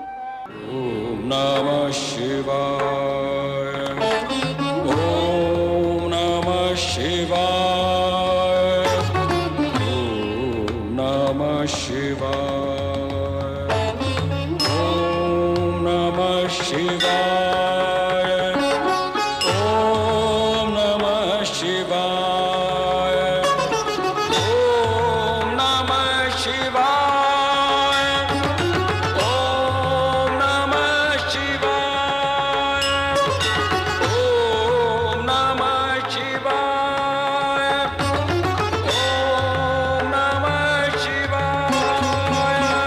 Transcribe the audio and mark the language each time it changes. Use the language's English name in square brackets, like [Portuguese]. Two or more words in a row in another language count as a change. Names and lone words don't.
[Sanskrit] ഓം നമഃ ശിവായ, ഓം നമഃ ശിവായ, ഓം നമഃ ശിവായ, ഓം നമഃ ശിവായ, ഓം നമഃ ശിവായ, ഓം शिवाय ॐ नमः शिवाय ॐ नमः शिवाय ॐ नमः शिवाय